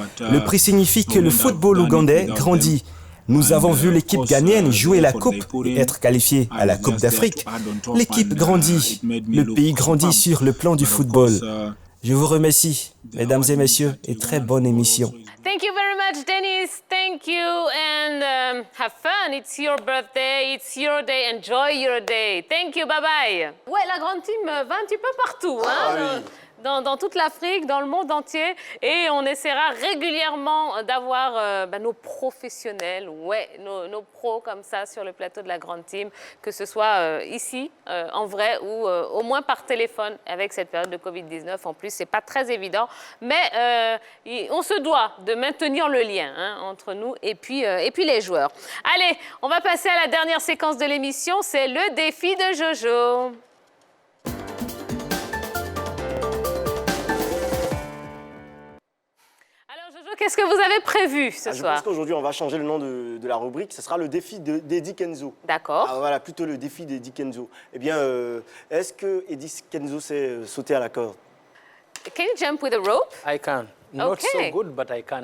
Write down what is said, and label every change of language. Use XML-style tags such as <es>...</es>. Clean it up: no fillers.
<fr>Le prix signifie que le football ougandais grandit. Nous avons vu l'équipe ghanéenne jouer la coupe et être qualifiée à la Coupe d'Afrique. L'équipe grandit. Le pays grandit sur le plan du football. Je vous remercie, mesdames et messieurs, et très bonne émission.</fr> <en>Thank you very much, Denis. Thank you and have fun. It's your birthday, it's your day. Enjoy your day. Thank you, bye bye.</en> <fr>Ouais, la grande team va un petit peu partout, hein. Dans toute l'Afrique, dans le monde entier. Et on essaiera régulièrement d'avoir nos professionnels, nos pros comme ça sur le plateau de la grande team, que ce soit ici, en vrai, ou au moins par téléphone avec cette période de Covid-19. En plus, c'est pas très évident. Mais on se doit de maintenir le lien entre nous et puis les joueurs. Allez, on va passer à la dernière séquence de l'émission. C'est le défi de Jojo. Qu'est-ce que vous avez prévu ce soir? Je pense qu'aujourd'hui, on va changer le nom de la rubrique. Ce sera le défi d'Eddie Kenzo. D'accord. Voilà, plutôt le défi d'Eddie Kenzo. Eh bien, est-ce que Eddie Kenzo sait sauter à la corde?</fr> <en>Can you jump with a rope? I can. Not so good, but I can.</en>